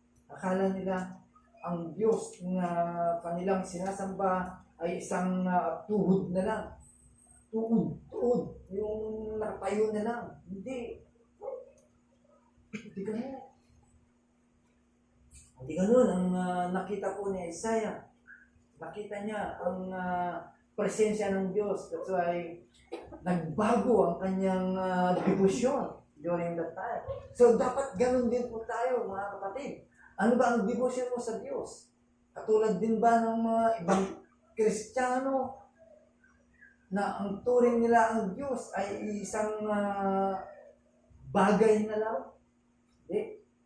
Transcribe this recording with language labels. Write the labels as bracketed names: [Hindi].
[Filipino] Akala nila ang Diyos na kanilang sinasamba ay isang tuhod na lang. Tuhod. Yung nakatayo na lang. Hindi. Hindi ganun. Hindi ganun ang nakita po ni Isaiah. Nakita niya ang presensya ng Diyos. [English] That's why [Filipino] nagbago ang kanyang [English] devotion during that time. [Filipino] So dapat ganun din po tayo, mga kapatid. Ano ba ang devotion mo sa Diyos? Katulad din ba ng mga ibang Kristiyano na ang turing nila ang Diyos ay isang bagay na lang? Hindi.